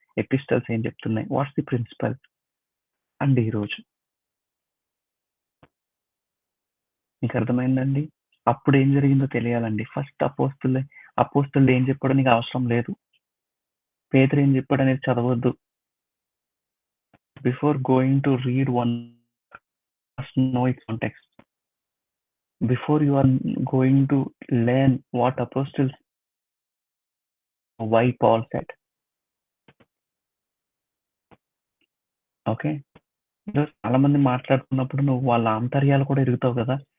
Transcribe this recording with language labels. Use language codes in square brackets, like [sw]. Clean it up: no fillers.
[te] Epistles ఏం చెప్తున్నాయి? [en] What's the principle? [te] And ఈరోజు మీకు అర్థమైందండి? అప్పుడు ఏం జరిగిందో తెలియాలండి. ఫస్ట్ అపోస్తలుడు ఏం చెప్పాడో నీకు అవసరం లేదు. పేతురు ఏం చెప్పాడు అనేది చదవద్దు. [en] Before going to read one must know its context. Before you are going to learn what apostles, why Paul said. ఓకే. [te] ఈరోజు చాలా మంది మాట్లాడుతున్నప్పుడు నువ్వు వాళ్ళ ఆంతర్యాలు కూడా ఎరుగుతావు కదా!